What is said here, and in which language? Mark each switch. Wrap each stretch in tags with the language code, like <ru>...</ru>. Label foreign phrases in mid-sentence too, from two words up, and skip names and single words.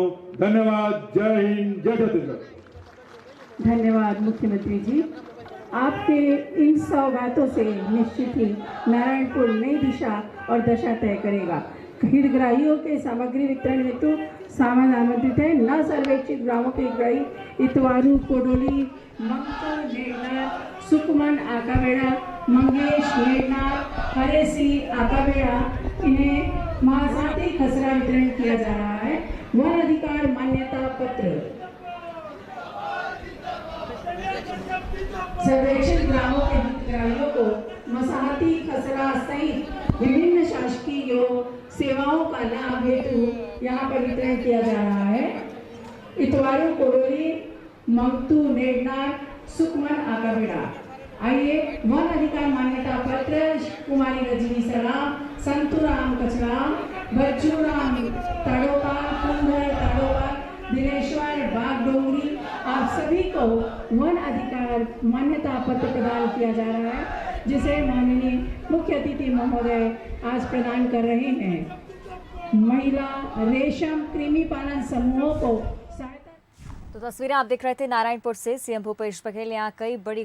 <hi>धन्यवाद। जय हिंद, जय छत्तीसगढ़। धन्यवाद मुख्यमंत्री जी। आपके इन सौगातों से निश्चित ही नारायणपुर नई दिशा और दशा तय करेगा। हितग्राहियों के सामग्री वितरण हेतु सामान आमंत्रित है। न सर्वेक्षित ग्रामों के हितग्राही इतवारू, कोडोली, मंगतूर, नेडनार, सुकमन, आकाबेड़ा, मंगेश, नेडनार, हरेसी, आकाबेड़ा, इन्हें महासाती खसरा वितरण किया जा रहा है। वन अधिकार मान्यता पत्र सर्वेक्षित ग्रामों के हितग्राहियों को मसाहती खसरा सहित विभिन्न शासकीय सेवाओं का लाभ हेतु यहाँ पर वितरण किया जा रहा है। इतवारू, कोडोली, मंगतू, नेडनार, सुकमन, आकाबेड़ा। आइए वन अधिकार मान्यता पत्र कुमारी रजनी सराम, संतुराम कचराम, बच्चूराम ताड़ोपाल, कुंदर ताड़ोपाल, दिनेश्वर बागडोंगरी, आप सभी को वन अधिकार मान्यता पत्र प्रदान किया जा रहा है, जिसे माननीय मुख्य अतिथि महोदय आज प्रदान कर रहे हैं। महिला रेशम कृमि पालन समूहों को सहायता। तो तस्वीरें आप देख रहे थे नारायणपुर से। सीएम भूपेश बघेल ने यहाँ कई बड़ी घोषणाएं की हैं।</hi>